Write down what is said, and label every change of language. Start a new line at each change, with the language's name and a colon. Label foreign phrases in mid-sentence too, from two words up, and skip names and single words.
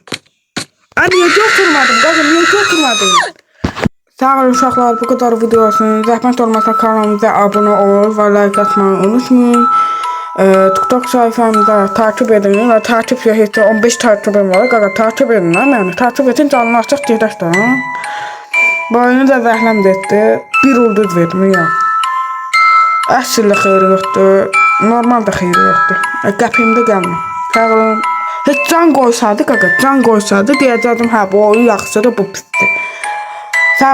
Turkish: Niye götürmedim? Qazım, niye götürmedim?
Azerbaijani: Sağ olun uşaqlar,
Turkish: bu kadar
Azerbaijani: video olsun. Zəhmət olmasa kanalımıza abone ol və like atmayı unutmayın.
Turkish: TikTok sayfamda takip edin ve takip hiç 15 takibim var. Qaqa takip edin lan yani. Takip edin
Azerbaijani: canlı açıq gedək də. Bu oyunu da zəhləm etdi. Bir ulduz verdim ya. Əsl xeyri yoxdur. Normal da xeyri yoxdur. Qəpimdə gəlmə. Sağ olun. Heç can qoysaydı qaqa, can qoysaydı deyəcəkdim hə bu oyun yaxşıdır, bu pisdir.